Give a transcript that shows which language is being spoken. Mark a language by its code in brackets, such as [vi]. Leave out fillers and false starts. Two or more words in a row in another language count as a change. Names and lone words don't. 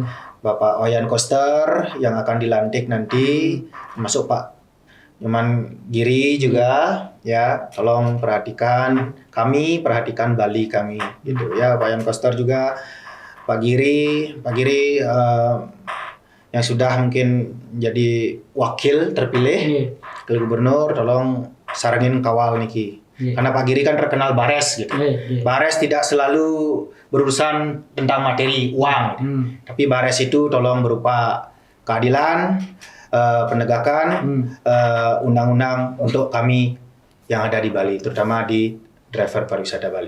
[id] Bapak Wayan Koster yang akan dilantik nanti, termasuk Pak Nyoman Giri juga, ya tolong perhatikan Bali kami, gitu ya. Pak Wayan Koster juga, Pak Giri yang sudah mungkin jadi wakil terpilih ke Gubernur, tolong sarangin kawal niki. Karena Pak Giri kan terkenal bares gitu. Bares tidak selalu berurusan tentang materi uang, gitu. Tapi bares itu tolong berupa keadilan, penegakan undang-undang untuk kami yang ada di Bali, terutama di driver pariwisata Bali.